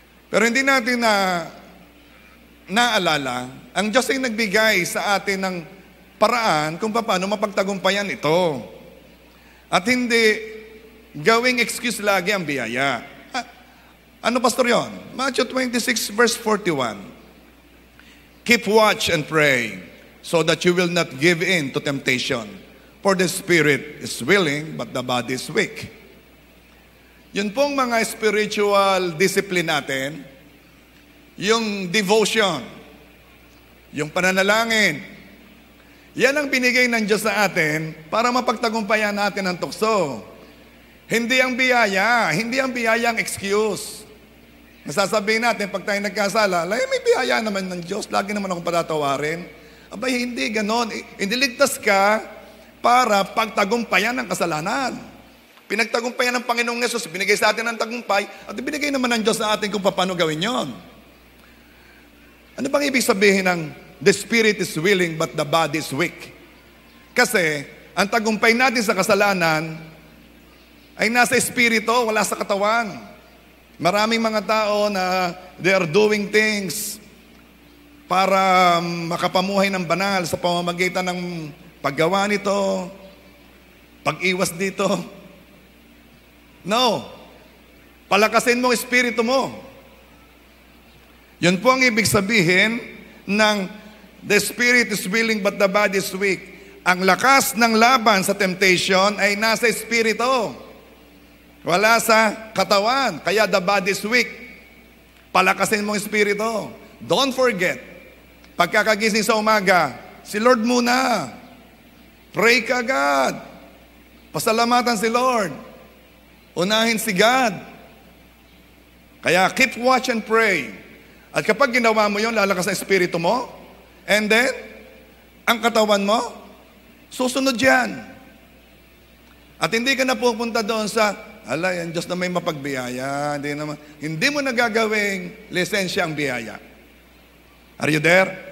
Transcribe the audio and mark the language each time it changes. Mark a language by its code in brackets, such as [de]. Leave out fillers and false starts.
[tl] Pero hindi natin naalala, ang Diyos ay nagbigay sa atin ng paraan kung paano mapagtagumpayan ito. At hindi gawing excuse lagi ang biyaya. Ano pastor yon? [en] Matthew 26 verse 41. Keep watch and pray so that you will not give in to temptation. For the spirit is willing but the body is weak. [tl] Yun pong mga spiritual discipline natin, yung devotion, yung pananalangin, yan ang binigay ng Diyos sa atin para mapagtagumpayan natin ang tukso. Hindi ang biyaya ang excuse. Nasasabihin natin pag tayo nagkasala, may biyaya naman ng Diyos, lagi naman akong patatawarin. Abay, hindi ganon. Iniligtas ka para pagtagumpayan ng kasalanan. Pinagtagumpayan ng Panginoong Yesus, binigay sa atin ng tagumpay, at binigay naman ng Diyos sa atin kung paano gawin yon. Ano bang ibig sabihin ng [en] the spirit is willing but the body is weak? [tl] Kasi ang tagumpay natin sa kasalanan ay nasa espiritu, wala sa katawan. Maraming mga tao na [en] they are doing things [tl] para makapamuhay ng banal sa pamamagitan ng paggawa nito, pag-iwas dito. [en] No. [tl] Palakasin mo ang espiritu mo. Yun po ang ibig sabihin ng [en] the spirit is willing but the body is weak. [tl] Ang lakas ng laban sa temptation ay nasa espiritu. Wala sa katawan. Kaya [en] the body is weak. [tl] Palakasin mo ang espiritu. [en] Don't forget, [tl] pagkakagising sa umaga, si Lord muna. Pray ka agad. Pasalamatan si Lord. Unahin si God. [en] Kaya keep watch and pray. [tl] At kapag ginawa mo yun, lalakas ang espiritu mo. [en] And then, [tl] ang katawan mo, susunod yan. At hindi ka na pupunta doon sa, ala, yan Diyos na may mapagbiyaya. Hindi mo nagagawing lisensya ang biyaya. [en] Are you there?